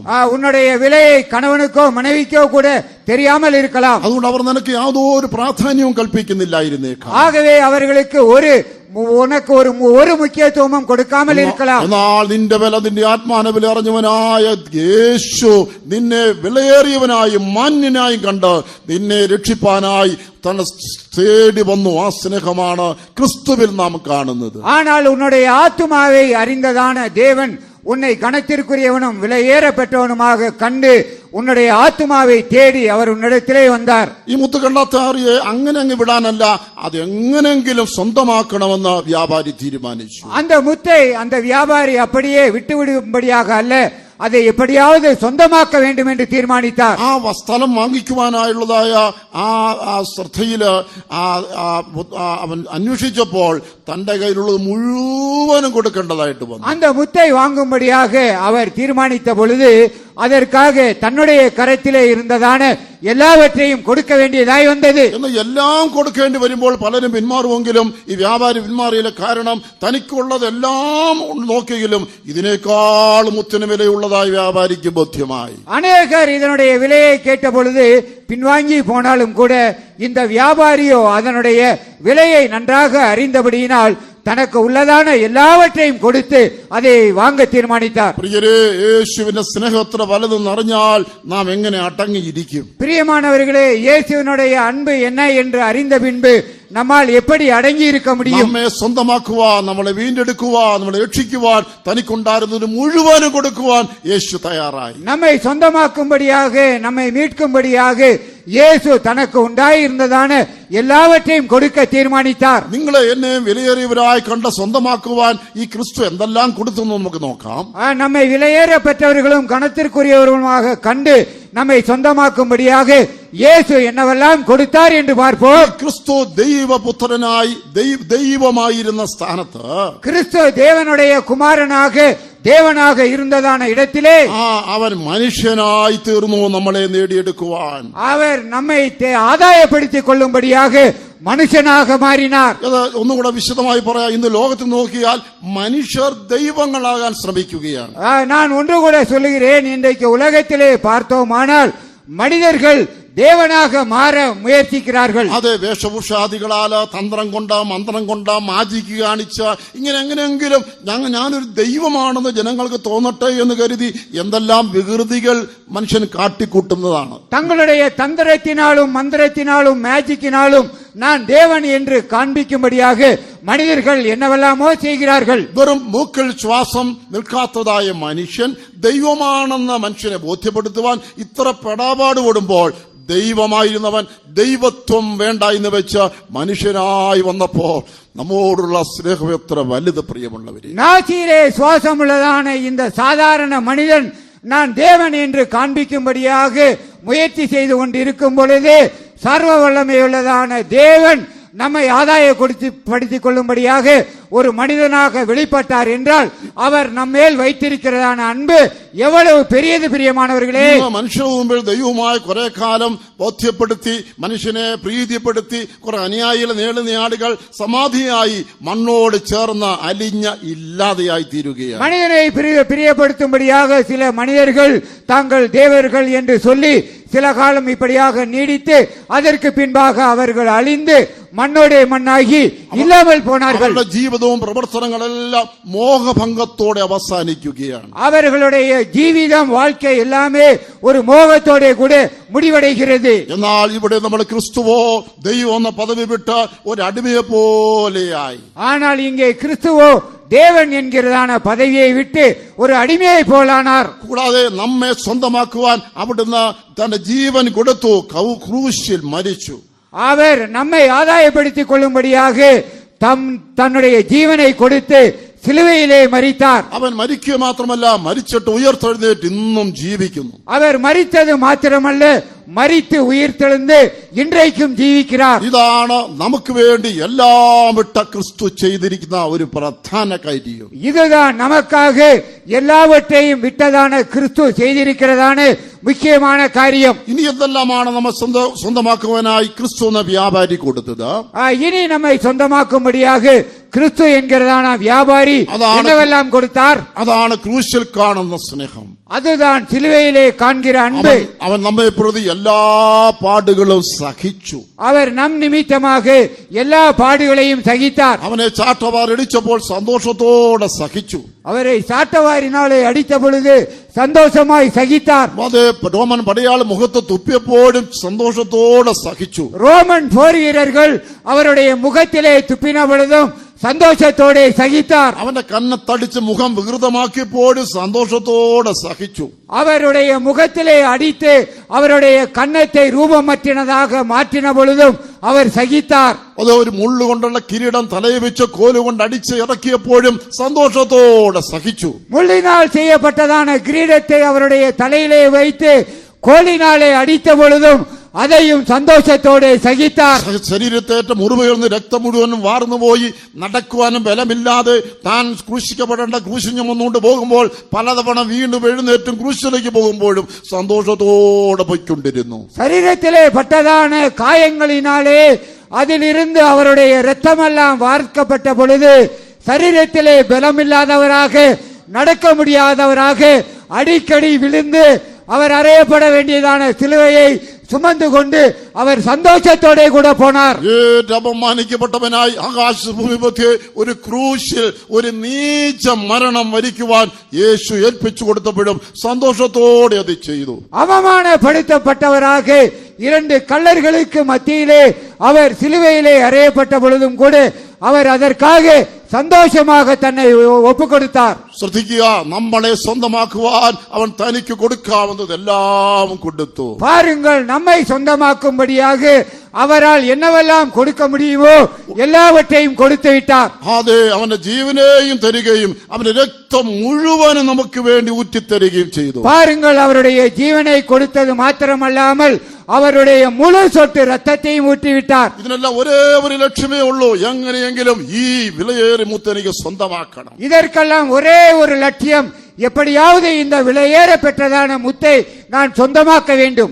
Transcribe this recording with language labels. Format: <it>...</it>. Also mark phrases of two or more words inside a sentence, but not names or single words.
<ta>உன்னுடைய விலையை கணவனுக்கோ மனைவிக்கோ கூட தெரியாமல் இருக்கலாம்.</ta> <ml>അതുകൊണ്ട് അവർ നിനക്ക് യാതൊരു പ്രാധാന്യവും കൽപ്പിക്കുന്നില്ലായിരുന്നേക്കാം.</ml> <ta>ஆகவே அவர்களுக்கு உனக்கு ஒரு முக்கியத்துவமும் கொடுக்காமல் இருக்கலாம்.</ta> <ml>എന്നാൽ നിന്റെ വില നിന്റെ ആത്മാനവില അറിഞ്ഞവനായ യേശു നിന്നെ വിലയേറിയവനായും മാന്യനായും കണ്ട് നിന്നെ രക്ഷിപ്പാനായി തന്നെ തേടി വന്നു. ആ സ്നേഹമാണ് ക്രിസ്തുവിൽ നാം കാണുന്നത്.</ml> <ta>ஆனால் உன்னுடைய ஆத்துமாவை அறிந்ததான தேவன் உன்னை கணத்திற்குரியவனும் விலையேற பெற்றவனுமாக கண்டு உன்னுடைய ஆத்துமாவை தேடி அவர் உன்னிடத்திலே வந்தார்.</ta> <ml>ഈ മുത്ത് കണ്ടെത്താറിയെ അങ്ങനെ അങ്ങ് വിടാനല്ല, അത് എങ്ങനെങ്കിലും സ്വന്തമാക്കണമെന്ന് വ്യാപാരി തീരുമാനിച്ചു.</ml> <ta>அந்த முத்தை அந்த வியாபாரி அப்படியே விட்டுவிடும்படியாக அல்ல, அதை எப்படியாவது சொந்தமாக்க வேண்டும் என்று தீர்மானித்தார்.</ta> <ml>ആ സ്ഥലം വാങ്ങിക്കുവാനായുള്ളതായ ആ ശ്രദ്ധയില് അവൻ അന്വേഷിച്ചപ്പോൾ തന്റെ കയ്യിലുള്ളത് മുഴുവനും കൊടുക്കേണ്ടതായിട്ട് വന്നു.</ml> <ta>அந்த முத்தை வாங்கும்படியாக அவர் தீர்மானித்த பொழுது அதற்காக தன்னுடைய கரத்திலே இருந்ததான எல்லாவற்றையும் கொடுக்க வேண்டியதாய் വന്നത്.</ta> <ml>എന്ന് എല്ലാം കൊടുക്കേണ്ടി വരുമ്പോൾ പലരും പിന്മാറുമെങ്കിലും ഈ വ്യാപാരി പിന്മാറിയില്ല. കാരണം തനിക്കുള്ളതെല്ലാം നോക്കിയെങ്കിലും ഇതിനേക്കാൾ മുത്തിന് വിലയുള്ളതായി വ്യാപാരിക്ക് ബോധ്യമായി.</ml> <ta>அநேகர் இதனுடைய விலையை கேட்ட பொழுது பின்வாங்கி போனாலும் கூட இந்த வியாபாரியோ அதனுடைய விலையை நன்றாக அறிந்தபடியினால் தனக்கு உள்ளதான எல்லாவற்றையும் கொடுத்து அதை வாங்க தீர்மானித்தார்.</ta> <ml>പ്രിയരേ, യേശുവിന്റെ സ്നേഹം എത്ര വലുതെന്ന് അറിഞ്ഞാൽ നാം എങ്ങനെ അടങ്ങിയിരിക്കും?</ml> <ta>பிரியமானவர்களே, இயேசுவினுடைய அன்பு என்ன என்று அறிந்த பின்பு நம்மால் எப்படி அடங்கி இருக்க முடியும்?</ta> <ml>നമ്മെ സ്വന്തമാക്കുവാൻ, നമ്മളെ വീണ്ടെടുക്കുവാൻ, നമ്മളെ രക്ഷിക്കുവാൻ, തനിക്കുണ്ടായിരുന്നത് മുഴുവനും കൊടുക്കുവാൻ യേശു തയ്യാറായി.</ml> <ta>நம்மை சொந்தமாக்கும்படியாக நம்மை மீட்கும்படியாக இயேசு தனக்கு உண்டாயிருந்ததான எல்லாவற்றையும் கொடுக்க தீர்மானித்தார்.</ta> <ml>നിങ്ങളെ എന്നെയും വിലയേറിയവരായി കണ്ട സ്വന്തമാക്കുവാൻ ഈ ക്രിസ്തു എന്തെല്ലാം കൊടുത്തു നമുക്ക് നോക്കാം.</ml> <ta>நம்மை விலையேற பெற்றவர்களும் கணத்திற்குரியவர்களுமாக கண்டு நம்மை சொந்தமாக்கும்படியாக இயேசு என்னவெல்லாம் கொடுத்தார் என்று பார்ப்போம்.</ta> <ml>ക്രിസ്തു ദൈവപുത്രനായി ദൈവമായിരുന്ന സ്ഥാനത്ത്,</ml> <ta>கிறிஸ்து தேவனுடைய குமாரனாக தேவனாக இருந்ததான இடத்திலே</ta> <ml>അവൻ മനുഷ്യനായി തീർന്നു നമ്മളെ നേടിയെടുക്കുവാൻ.</ml> <ta>அவர் நம்மை ஆதாயப்படுத்திக் கொள்ளும்படியாக மனுஷனாக மாறினார்.</ta> <ml>ഒന്നുകൂടെ വിശദമായി പറയാം. ഇന്ന് ലോകത്ത് നോക്കിയാൽ മനുഷ്യർ ദൈവങ്ങളാകാൻ ശ്രമിക്കുകയാണ്.</ml> <ta>நான் ஒன்று கூட சொல்லுகிறேன், இன்றைக்கு உலகத்திலே பார்த்தோமானால் மனிதர்கள் தேவனாக மாற முயற்சிக்கிறார்கள்.</ta> <ml>അതെ, വേഷഭൂഷാദികളാല് തന്ത്രം കൊണ്ട മന്ത്രം കൊണ്ട മാജിക്ക് കാണിച്ച ഇങ്ങനെ എങ്ങനെയെങ്കിലും ഞാനൊരു ദൈവമാണെന്ന് ജനങ്ങൾക്ക് തോന്നട്ടെ എന്ന് കരുതി എന്തെല്ലാം വികൃതികൾ മനുഷ്യൻ കാട്ടിക്കൂട്ടുന്നതാണ്.</ml> <ta>தங்களுடைய தந்திரத்தினாலும் மந்திரத்தினாலும் மேஜிக்கினாலும் நான் தேவன் என்று காண்பிக்கும்படியாக மனிதர்கள் என்னவெல்லாமோ செய்கிறார்கள்.</ta> <ml>വെറും മൂക്കിൽ ശ്വാസം നിൽക്കാത്തതായ മനുഷ്യൻ ദൈവമാണെന്ന മനുഷ്യനെ ബോധ്യപ്പെടുത്തുവാൻ ഇത്ര പെടാപാട് കൊടുമ്പോൾ ദൈവമായിരുന്നവൻ ദൈവത്വം വേണ്ട എന്ന് വെച്ച് മനുഷ്യനായി വന്നപ്പോ നമ്മോടുള്ള സ്നേഹം എത്ര വലുത് പ്രിയമുള്ളവരെ.</ml> <ta>நாசியிலே சுவாசம் உள்ளதான இந்த சாதாரண மனிதன் நான் தேவன் என்று காண்பிக்கும்படியாக முயற்சி செய்து கொண்டிருக்கும் பொழுது சர்வ வல்லமையுள்ளதான தேவன் நம்மை ஆதாயப்படுத்திக் கொள்ளும்படியாக ஒரு மனிதனாக வெளிப்பட்டார் என்றால் அவர் நம்மேல் வைத்திருக்கிறதான அன்பு எவ்வளவு பெரியது பிரியமானவர்களே.</ta> <ml>മനുഷ്യ മുമ്പിൽ ദൈവവുമായി കുറെ കാലം ബോധ്യപ്പെടുത്തി മനുഷ്യനെ പ്രീതിപ്പെടുത്തി കുറെ അനുയായികളെ നേടുന്ന ആളുകൾ സമാധിയായി മണ്ണോട് ചേർന്ന് അലിഞ്ഞ ഇല്ലാതെയായി തീരുകയാണ്.</ml> <ta>மனிதனை பிரியப்படுத்தும்படியாக சில மனிதர்கள் தாங்கள் தேவர்கள் என்று சொல்லி சில காலம் இப்படியாக நீடித்து அதற்கு பின்பாக அவர்கள் அழிந்து மண்ணோടെ மண்ணாகி இல்லாமல் போனார்கள்.</ta> <ml>ജീവിതവും പ്രവർത്തനങ്ങളെല്ലാം മോഹഭംഗത്തോടെ അവസാനിക്കുകയാണ്.</ml> <ta>அவர்களுடைய ஜீவிதம் வாழ்க்கை எல்லாமே ஒரு மோகத்தோட கூட முடிவடைகிறது.</ta> <ml>എന്നാൽ ഇവിടെ നമ്മൾ ക്രിസ്തുവോ ദൈവം എന്ന പദവി വിട്ട ഒരു അടിമയെ പോലെയായി.</ml> <ta>ஆனால் இங்கே கிறிஸ்துவோ தேவன் என்கிறதான பதவியை விட்டு ஒரு அடிமையை போலானார்.</ta> <ml>കൂടാതെ നമ്മെ സ്വന്തമാക്കുവാൻ അവിടുന്ന് തന്റെ ജീവൻ കൊടുത്തു, ക്രൂശിൽ മരിച്ചു.</ml> <ta>அவர் நம்மை ஆதாயப்படுத்திக் கொள்ளும்படியாக தன்னுடைய ஜீவனை கொடுத்து சிலுவையிலே மரித்தார்.</ta> <ml>അവൻ മരിക്കുക മാത്രമല്ല, മരിച്ചിട്ട് ഉയർത്തെഴുന്നേറ്റ് ഇന്നും ജീവിക്കുന്നു.</ml> <ta>அவர் மரித்தது மாத்திரமல்ல, மரித்து உயிர்த்தெழுந்து இன்றைக்கும் ஜீவிக்கிறார்.</ta> <ml>ഇതാണ് നമുക്ക് വേണ്ടി എല്ലാം വിട്ട ക്രിസ്തു ചെയ്തിരിക്കുന്ന ഒരു പ്രധാന കാര്യം.</ml> <ta>இதுதான் நமக்காக எல்லாவற்றையும் விட்டதான கிறிஸ்து செய்திருக்கிறதான முக்கியமான காரியம்.</ta> <ml>ഇനി എന്തെല്ലാമാണ് നമ്മെ സ്വന്തമാക്കുവാനായി ക്രിസ്തു എന്ന വ്യാപാരി കൊടുത്തത്?</ml> <ta>இனி நம்மை சொந்தமாக்கும்படியாக கிறிஸ்து என்கிறதான வியாபாரி என்னவெல்லாம் கொடுத்தார்?</ta> <ml>അതാണ് ക്രൂശിൽ കാണുന്ന സ്നേഹം.</ml> <ta>அதுதான் சிலுவையிலே காண்கிற அன்பு.</ta> <ml>അവൻ നമ്മെ പ്രതി എല്ലാ പാടുകളും സഹിച്ചു.</ml> <ta>அவர் நம் நிமித்தமாக எல்லா பாடுகளையும் சகித்தார்.</ta> <ml>അവനെ ചാട്ടവാർ ഇടിച്ചപ്പോൾ സന്തോഷത്തോടെ സഹിച്ചു.</ml> <ta>அவரை சாட்டவாரினாலே அடித்த பொழுது சந்தோஷமாய் சகித்தார்.</ta> <ml>അതേ, റോമൻ പടയാളി മുഖത്ത് തുപ്പിയപ്പോഴും സന്തോഷത്തോടെ സഹിച്ചു.</ml> <ta>ரோமன் போர் வீரர்கள் அவருடைய முகத்திலே துப்பின பொழுதும் சந்தோஷத்தோടെ சகித்தார்.</ta> <ml>അവന്റെ കണ്ണത്തടിച്ച് മുഖം വികൃതമാക്കിയപ്പോഴും സന്തോഷത്തോടെ സഹിച്ചു.</ml> <ta>அவருடைய முகத்திலே அடித்து அவருடைய கன்னத்தை ரூபமற்றினதாக மாற்றின பொழுதும் அவர் சகித்தார்.</ta> <ml>അത് ഒരു മുള്ളുകൊണ്ടുള്ള കിരീടം തലയിൽ വെച്ച് കോലുകൊണ്ട് അടിച്ച് ഇറക്കിയപ്പോഴും സന്തോഷത്തോടെ സഹിച്ചു.</ml> <ta>முள்ளினால் செய்யப்பட்டதான கிரீடத்தை அவருடைய தலையிலே வைத்து கோலினாலே அடித்த பொழுதும் அதையும் சந்தோஷத்தோടെ സഹിத்தார்.</ta> <ml>ശരീരത്തേറ്റ മുറിവുകളിൽ നിന്ന് രക്തം മുഴുവനും വാർന്നുപോയി നടക്കുവാനും ബലമില്ലാതെ താൻ ക്രൂശിക്കപ്പെടേണ്ട ക്രൂശ് ചുമന്നുകൊണ്ട് പോകുമ്പോൾ പലതവണ വീണ്ടും എഴുന്നേറ്റും ക്രൂശിലേക്ക് പോകുമ്പോഴും സന്തോഷത്തോടെ പോയിക്കൊണ്ടിരുന്നു.</ml> <ta>சரீரத்திலே பட்டதான காயங்களினாலே அதிலிருந்து அவருடைய இரத்தமெல்லாம் வார்க்கப்பட்ட பொழுது சரீரத்திலே பலமில்லாதவராக நடக்க முடியாதவராக அடிக்கடி விழுந்து அவர் அறையப்பட வேண்டியதான சிலுவையை சுமந்து கொண்டு அவர் சந்தோஷத்தோடே கூட போனார்.</ta> <ml>അപമാനിക്കപ്പെട്ടവനായി ആകാശഭൂമി മധ്യേ ഒരു ക്രൂശിൽ ഒരു നീച മരണം വരിക്കുവാൻ യേശു ഏൽപ്പിച്ചു കൊടുത്തപ്പോഴും സന്തോഷത്തോടെ അത് ചെയ്തു.</ml> <ta>அவமானப்படுத்தப்பட்டவராக இரண்டு கள்ளர்களுக்கு மத்தியிலே அவர் சிலுவையிலே அறையப்பட்ட பொழுதும் கூட அவர் அதற்காக சந்தோஷமாக தன்னை ஒப்பு கொடுத்தார்.</ta> <ml>ശ്രദ്ധിക്കുക, നമ്മളെ സ്വന്തമാക്കുവാൻ അവൻ തനിക്ക് കൊടുക്കാവുന്നതെല്ലാം കൊടുത്തു.</ml> <ta>பாருங்கள், நம்மை சொந்தமாக்கும்படியாக அவரால் என்னவெல்லாம் கொடுக்க முடியுமோ எல்லாவற்றையும் கொடுத்து விட்டார்.</ta> <ml>അതെ, അവന്റെ ജീവനെയും തരികയും അവന്റെ രക്തം മുഴുവനും നമുക്ക് വേണ്ടി ഊറ്റിത്തരികയും ചെയ്തു.</ml> <ta>பாருங்கள், அவருடைய ஜீவனை கொடுத்தது மாத்திரமல்லாமல் அவருடைய முழு சொட்டு ரத்தத்தையும் ஊற்றிவிட்டார்.</ta> <ml>ഇതിനെല്ലാം ഒരേ ഒരു ലക്ഷ്യമേ ഉള്ളൂ, എങ്ങനെയെങ്കിലും ഈ വിലയേറിയ മുത്ത് എനിക്ക് സ്വന്തമാക്കണം.</ml> <ta>இதற்கெல்லாம் ஒரே ஒரு லட்சியம், எப்படியாவது இந்த விலையேற பெற்றதான முத்தை நான் சொந்தமாக்க வேண்டும்.</ta>